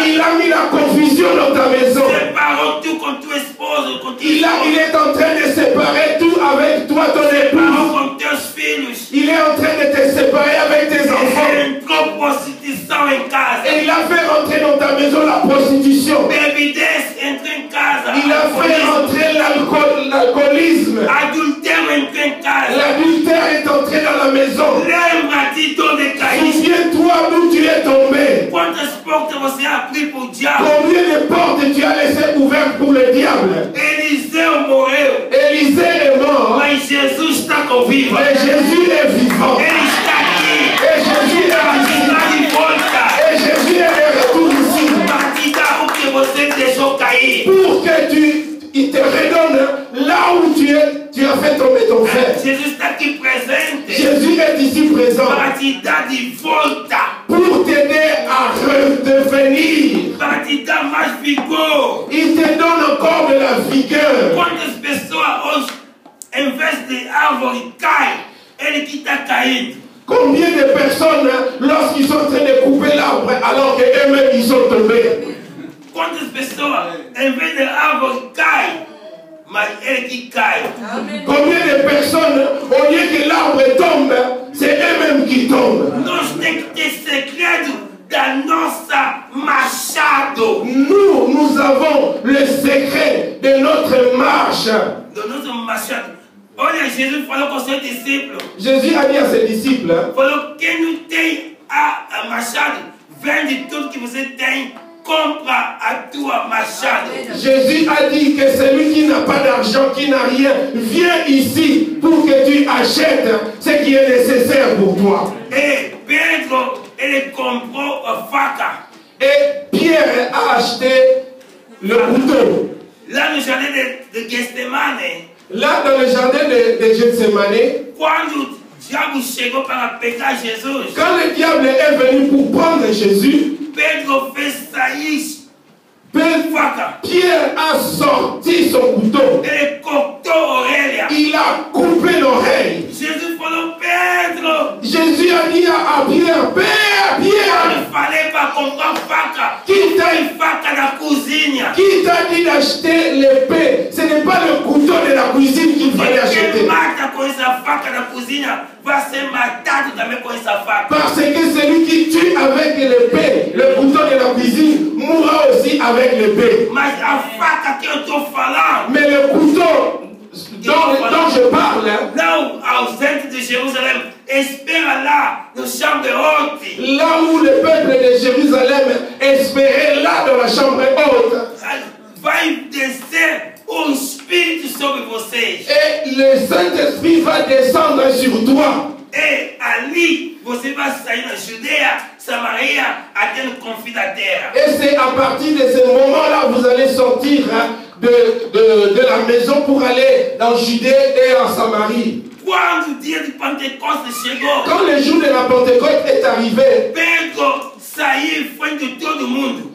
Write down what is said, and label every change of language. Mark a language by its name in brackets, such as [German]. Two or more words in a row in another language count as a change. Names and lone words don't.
[French] Il a mis la confusion dans ta maison. [Portuguese] Separou tu com tua esposa, com tua [French] Il est en train de séparer tout avec toi, ton [Portuguese] Separou [French] épouse. [Portuguese] com teus filhos. [French] Il est en train de te séparer avec tes enfants. [Portuguese] Entrou prostituição em casa. [French] Et il a fait rentrer dans ta maison la prostitution. [Portuguese] Bebidez entrou em casa. [French] Il a fait rentrer l'alcoolisme. [Portuguese] Adultério entrou em casa. [French] L'adultère est entré dans la maison. [Portuguese] Lembra-te de onde caíste. [French] Souviens-toi d'où tu es tombé. [Portuguese] Quantas portas você abriu para o diabo? [French] Combien de portes tu as laissé ouvertes pour le diable? [Portuguese] Eliseu morreu, [French] Élisée est mort, [Portuguese] mas Jesus está convivo. [French] mais Jésus est vivant. [Portuguese] Ele está aqui. [French] Et Jésus [Portuguese] Para [French] est [Portuguese] te [French] ici. [Portuguese] dar de volta. [French] Et Jésus est de retour ici. [Portuguese] Para te dar o que você deixou cair. [French] Pour que il te redonne là où tu as fait tomber ton frère. [Portuguese] Jesus está aqui presente. [French] Jésus est ici présent [Portuguese] Para te dar de volta. [French] pour t'aider à redevenir. [Portuguese] Para te dar mais vigor. [French] Il te donne encore de la vigueur. [Portuguese] Quantas pessoas hoje, em vez de árvore, cai, ele que está caindo. [French] Combien de personnes, lorsqu'ils sont en train de couper l'arbre, alors qu'eux-mêmes ils sont tombés? [Portuguese] quantas pessoas, em vez de árvore, caem, mas ele que cai. [French] Combien de personnes, au lieu que l'arbre tombe, c'est eux-mêmes qui tombent. [Portuguese] Nós temos que ter segredo da nossa machado. [French] Nous avons le secret de notre marche. [Portuguese] Do nosso machado. Olha, Jesus falou com os seus discípulos. [French] Jésus a dit à ses disciples, [Portuguese] Falou, quem não tem a machado, vende tudo que você tem, compra a tua machado. [French] Jésus a dit que celui qui n'a pas d'argent, qui n'a rien, viens ici pour que tu achètes ce qui est nécessaire pour toi. [Portuguese] Et Pedro, ele comprou a faca. [French] Et Pierre a acheté le couteau. [Portuguese] Lá no jardim de Getsemane, [French] Là, dans le jardin de Gethsemane, [Portuguese] quando o diabo chegou para pegar Jesus, [French] quand le diable est venu pour prendre Jésus, [Portuguese] Pedro fez sair faca. [French] Pierre a sorti son couteau. [Portuguese] Ele cortou a orelha. [French] Il a coupé l'oreille. [Portuguese] Jesus falou, Pedro, [French] Jésus a dit à Pierre, Père, [Portuguese] eu [French] Pierre, [Portuguese] falei para comprar faca. [French] qui [Portuguese] Tem faca na cozinha. [French] t'a dit d'acheter l'épée? Ce n'est pas le couteau de la cuisine qu'il fallait [Portuguese] Quem [French] acheter. [Portuguese] mata com essa faca na cozinha vai ser matado também com essa faca. [French] Parce que celui qui tue avec l'épée, le couteau de la cuisine, mourra aussi avec l'épée. [Portuguese] Mas a faca que eu estou falando, [French] Mais le couteau dont je parle, [Portuguese] não ao centro de Jerusalém, espera lá no chão de horte. [French] là où le peuple de Jérusalem espérait, là dans la chambre haute, [Portuguese] Vai descer o Espírito sobre vocês. [French] et le Saint-Esprit va descendre sur toi. [Portuguese] E ali você vai sair da Judeia, Samaria, até no confim da terra. [French] Et c'est à partir de ce moment-là vous allez sortir de la maison pour aller dans Judée et en Samarie. [Portuguese] Quando o dia de Pentecostes chegou, [French] Quand le jour de la Pentecôte est arrivé, [Portuguese] Pedro saiu em frente de todo mundo.